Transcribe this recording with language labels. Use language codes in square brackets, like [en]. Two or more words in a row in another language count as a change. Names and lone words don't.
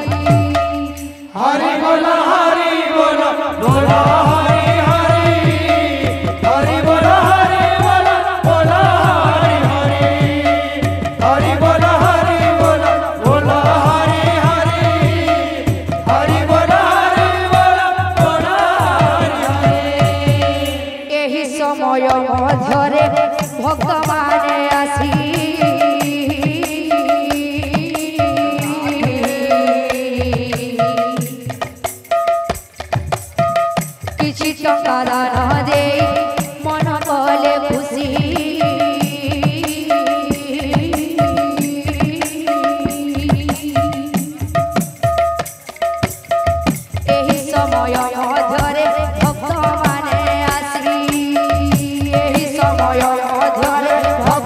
[or] ହରି ବୋଲା ହରି ବୋଲା ବୋଲା ହରି ହରି ହରି ବୋଲା ହରି ବୋଲା ବୋଲା ହରି ହରି ହରି ବୋଲା ହରି ବୋଲା ବୋଲା ହରି ହରି ହରି ବୋଲା ହରି ବୋଲା ବୋଲା ହରି ହରି ଏହି ସମୟ ମଧ୍ୟରେ ଭକ୍ତ ମାନେ ଆସି କିଛି ଟଙ୍କା ଦାନ ଦେ ମନ କଲେ ଖୁସି ଏହି ସମୟ ମଧ୍ୟରେ ଭକ୍ତ ମାନେ ଆସି ଏହି ସମୟ ମଧ୍ୟରେ ଭକ୍ତ